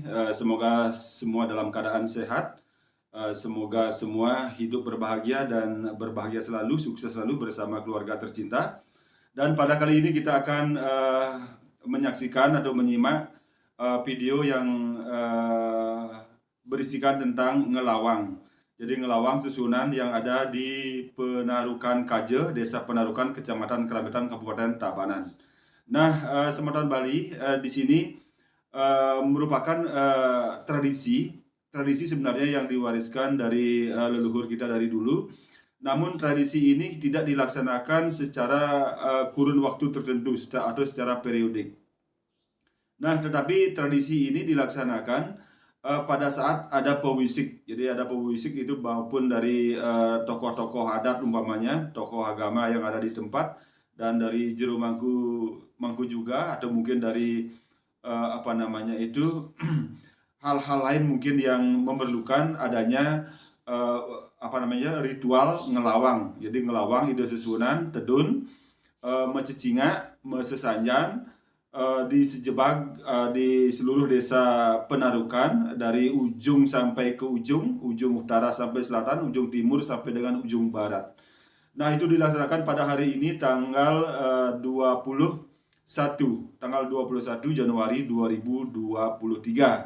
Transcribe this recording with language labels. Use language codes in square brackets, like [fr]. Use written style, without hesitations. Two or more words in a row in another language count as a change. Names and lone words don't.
[id] Semoga semua dalam keadaan sehat. Semoga semua hidup berbahagia dan berbahagia selalu, sukses selalu bersama keluarga tercinta. Dan pada kali ini kita akan menyaksikan atau menyimak video yang berisikan tentang ngelawang. Jadi ngelawang susunan yang ada di Penarukan Kaje, Desa Penarukan, Kecamatan Keramaitan, Kabupaten Tabanan. Nah, Semeton Bali di sini merupakan tradisi sebenarnya yang diwariskan dari leluhur kita dari dulu. Namun tradisi ini tidak dilaksanakan secara kurun waktu tertentu atau secara periodik. Nah, tetapi tradisi ini dilaksanakan pada saat ada pewisik. Jadi ada pewisik itu maupun dari tokoh-tokoh adat umpamanya, tokoh agama yang ada di tempat, dan dari jero mangku juga, atau mungkin dari hal-hal lain mungkin yang memerlukan adanya ritual ngelawang. Jadi ngelawang ide susunan tedun, mececinga, mesesanjan, disejebak di seluruh desa Penarukan dari ujung sampai ke ujung utara sampai selatan, ujung timur sampai dengan ujung barat. Nah, itu dilaksanakan pada hari ini tanggal 21 Januari 2023.